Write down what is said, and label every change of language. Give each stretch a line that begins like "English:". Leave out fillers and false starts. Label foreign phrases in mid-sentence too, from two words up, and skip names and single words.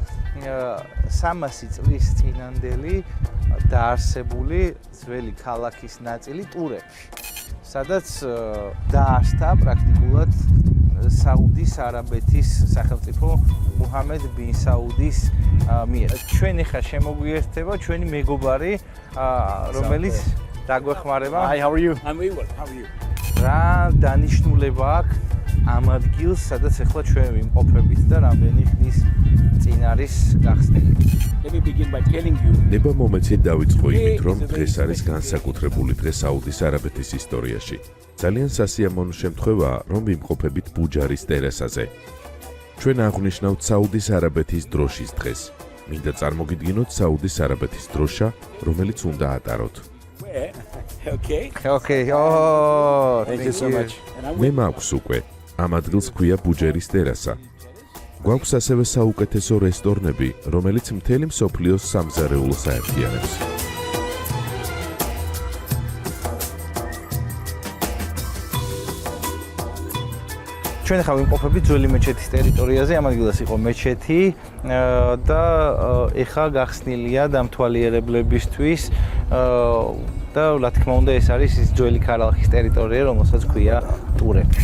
Georgian: 300 წლის წინანდელი დაარსებული ძველი ქალაქის ნაწილი ტურებში, სადაც დაარსდა პრაქტიკულად საუდის არაბეთის სახელმწიფო მუჰამედ ბინ საუდის მიერ. ჩვენ ახლა შემოგვიერთება ჩვენი მეგობარი, რომელიც დაგვეხმარება.
English: Hi, how are you? I'm very well. How are you?
Georgian: რა დანიშნულება აქვს ამ ადგილს, სადაც ახლა ჩვენ ვიმყოფებით და რამდენი ხნის წინ არის გახსნილი.
English: Let me begin by telling you.
Georgian: ნება მომეცი დავიწყო იმით, რომ დღეს არის განსაკუთრებული დღე საუდის არაბეთის ისტორიაში. ძალიან სასიამოვნო შემთხვევაა, რომ ვიმყოფებით ბუჯარის ტერასაზე. ჩვენ აღვნიშნავთ საუდის არაბეთის დროშის დღეს. მინდა წარმოგიდგინოთ საუდის არაბეთის დროშა, რომელიც უნდა ატაროთ.
English: Okay. Okay. Oh, thank you so much.
Georgian: მე მაქვს უკვე. ამ ადგილს ქვია ბუჯერის ტერასა. გვაქვს ასევე საუკეთესო რესტორნები, რომელიც მთელი მსოფლიოს სამზარეულოს აერთიანებს. ჩვენ ახლა ვიმყოფებით ძველი მეჩეთის ტერიტორიაზე, ამ ადგილას იყო მეჩეთი და ახლა გახსნილია დამთვალიერებლებისთვის და რა თქმა უნდა ეს არის ის ძველი ქალაქის ტერიტორია, რომელსაც ქვია ტურებში.